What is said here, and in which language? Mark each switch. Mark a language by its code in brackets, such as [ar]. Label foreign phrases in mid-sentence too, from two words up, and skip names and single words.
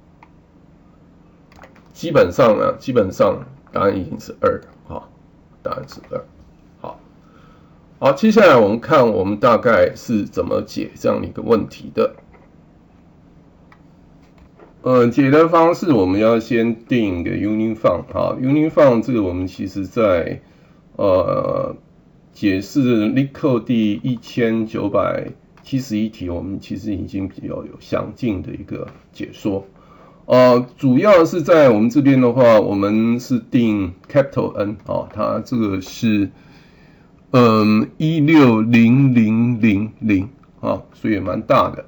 [zh] 基本上答案已經是2，好，答案是2，好，接下來我們看我們大概是怎麼解這樣的一個問題的。解的方式我們要先定一個 [en] Union Fund， [zh] 好 ， [en] Union Fund [zh] 這個我們其實在解釋 LeetCode 第1971題，我們其實已經比較有詳盡的一個解說。主要是在我們這邊的話，我們是定 [en] Capital N [zh] 啊，它這個是1600000啊，所以也蠻大的。